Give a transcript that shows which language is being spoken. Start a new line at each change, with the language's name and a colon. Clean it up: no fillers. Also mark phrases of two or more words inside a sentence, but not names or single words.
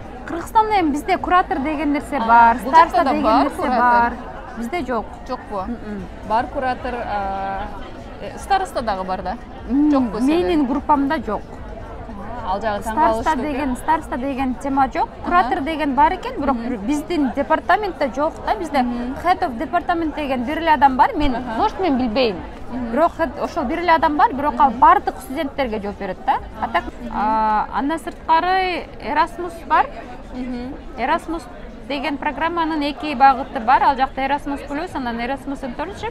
Kyrgyz: Кыргызстанда эми бизде куратор деген нерсе бар, староста деген нерсе бар. Бизде жок. Жокпу? Бар куратор, староста дагы бар да. Жокпу? Менин группамда жок. Ал жагы таңкалыштуу. Староста деген тема жок. Куратор деген бар экен, бирок биздин департаментте жок да. Бизде
English: head of department
Kyrgyz: деген бир эле адам бар. Может мен билбейм. Бирок ошол бир эле адам бар, бирок ал бардык студенттерге жооп берет да. Атак андан сырткары Erasmus бар. Erasmus деген программанын эки багыты бар. Ал жакта Erasmus Plus, анан Erasmus Internship.